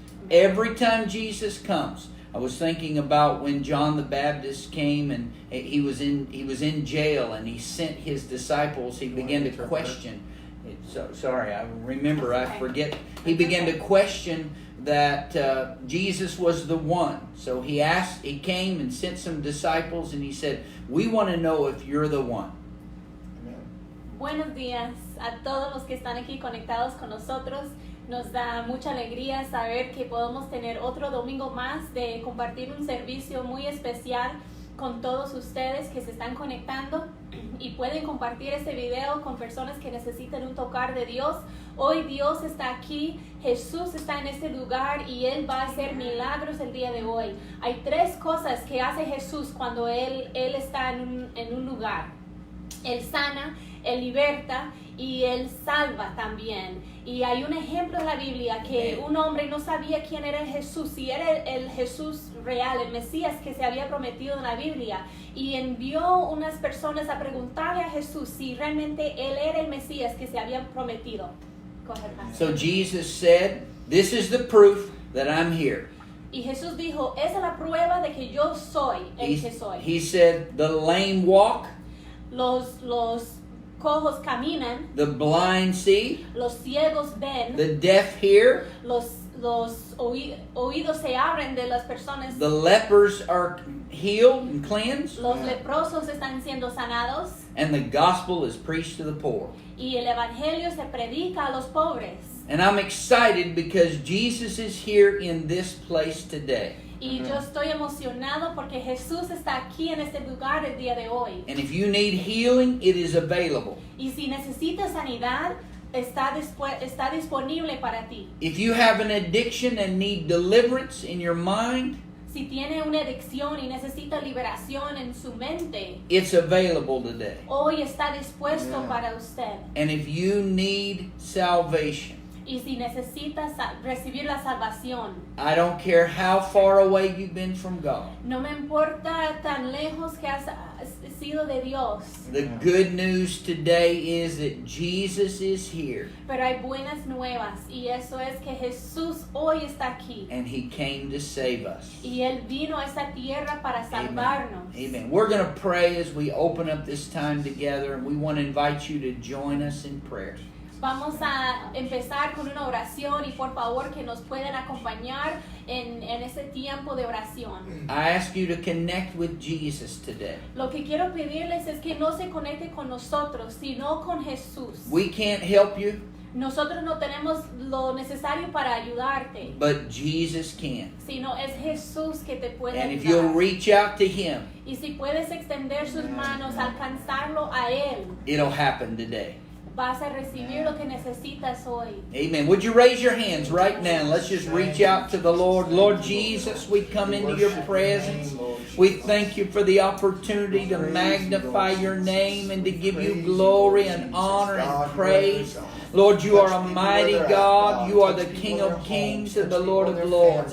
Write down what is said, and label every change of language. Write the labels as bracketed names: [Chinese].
[English] Every time Jesus comes, I was thinking about when John the Baptist came and he was in jail and he sent his disciples. He began to question. I forget. He began to question that Jesus was the one. So he came and sent some disciples and he said, "We want to know if you're the one." [Spanish] Buenos días a todos los que están aquí conectados con nosotros. Nos da mucha alegría saber que podemos tener otro domingo más de compartir un servicio muy especial con todos ustedes que se están conectando y pueden compartir este video con personas que necesitan un tocar de Dios. Hoy Dios está aquí, Jesús está en este lugar y Él va a hacer milagros el día de hoy. Hay tres cosas que hace Jesús cuando Él está en un lugar. Él sana, Él liberta y Él salva también. Y hay un ejemplo en la Biblia que un hombre no sabía quién era Jesús, si era el Jesús real, el Mesías que se había prometido en la Biblia. Y envió unas personas a preguntarle a Jesús si realmente Él era el Mesías que se había prometido. [English] So Jesus said, "This is the proof that I'm here." [Spanish] Y Jesús dijo, esa es la prueba de que yo soy el que soy. [English] He said, "The lame walk." [Spanish] Los cojos caminan. [English] The blind see. [Spanish] Los ciegos ven. [English] The deaf hear. [Spanish] Los oídos se abren de las personas. [English] The lepers are healed and cleansed. [Spanish] Los leprosos están siendo sanados. [English] And the gospel is preached to the poor. [Spanish] Y el evangelio se predica a los pobres. [English] And I'm excited because Jesus is here in this place today. [Spanish] Y yo estoy emocionado porque Jesús está aquí en este lugar el día de hoy. [English] And if you need healing, it is available. [Spanish] Y si necesitas sanidad, está disponible para ti. [English] If you have an addiction and need deliverance in your mind, [Spanish] si tiene una adicción y necesita liberación en su mente, [English] it's available today. [Spanish] Hoy está dispuesto para usted. [English] And if you need salvation, [Spanish] y si necesitas recibir la salvación, [English] I don't care how far away you've been from God. [Spanish] No me importa tan lejos que has sido de Dios. [English] The good news today is that Jesus is here. [Spanish] Pero hay buenas nuevas y eso es que Jesús hoy está aquí. [English] And He came to save us. [Spanish] Y Él vino a esta tierra para salvarnos. [English] Amen. We're going to pray as we open up this time together, and we want to invite you to join us in prayer. [Spanish] Vamos a empezar con una oración y por favor que nos puedan acompañar en este tiempo de oración. [English] I ask you to connect with Jesus today. [Spanish] Lo que quiero pedirles es que no se conecte con nosotros, sino con Jesús. [English] We can't help you. [Spanish] Nosotros no tenemos lo necesario para ayudarte. [English] But Jesus can. [Spanish] Sino es Jesús que te puede [English] And [Spanish] ayudar. [English] if you'll reach out to Him, [Spanish] y si puedes extender sus manos, alcanzarlo a Él, [English] it'll happen today. [Spanish] Vas a recibir lo que necesitas hoy. [English] Amen. Would you raise your hands right now? Let's just reach out to the Lord. Lord Jesus, we come into your presence. We thank you for the opportunity to magnify your name and to give you glory and honor and praise. Lord, you are a mighty God. You are the King of kings and the Lord of lords.